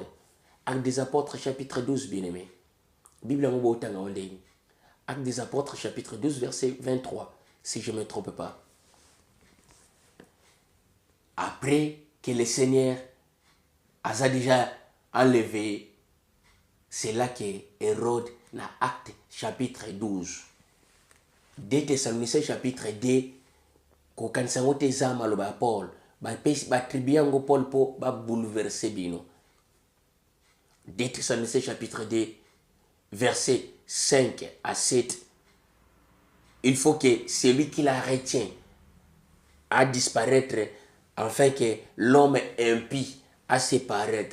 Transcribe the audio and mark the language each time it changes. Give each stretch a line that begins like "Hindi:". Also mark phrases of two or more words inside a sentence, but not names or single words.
French: Actes des Apôtres, chapitre 12, bien-aimé. Bible en Actes des Apôtres, chapitre 12, verset 23, si je ne me trompe pas. Après que le Seigneur a déjà enlevé, c'est là que Hérode na acte chapitre 12. 2 Thessaloniciens chapitre 2,
Lingala: ko kansango te zama lo ba Paul, ba tribiango Paul po ba bouleverser bino.
French: 2 Thessaloniciens chapitre 2, verset 5 à 7. Il faut que celui qui la retient à disparaître, afin que l'homme impie à se paraître.